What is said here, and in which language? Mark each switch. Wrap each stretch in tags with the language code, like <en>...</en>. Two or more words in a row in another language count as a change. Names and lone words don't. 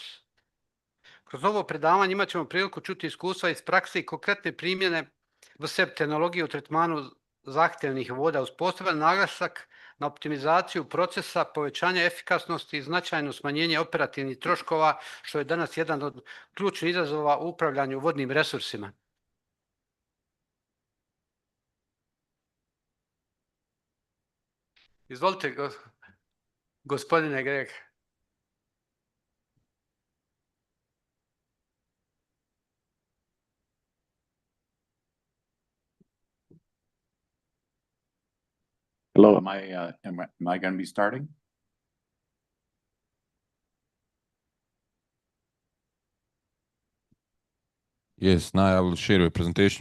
<hr>Kroz ovo predavanje imat ćemo priliku čuti iskustva iz prakse i konkretne primjene VSEP tehnologije u tretmanu zahtjevnih voda uz poseban naglasak na optimizaciju procesa, povećanje efikasnosti i značajno smanjenje operativnih troškova, što je danas jedan od ključnih izazova u upravljanju vodnim resursima. Izvolite, gospodine Greg.</hr> <en>Hello, am I going to be starting? Yes, now I will share your presentation.</en>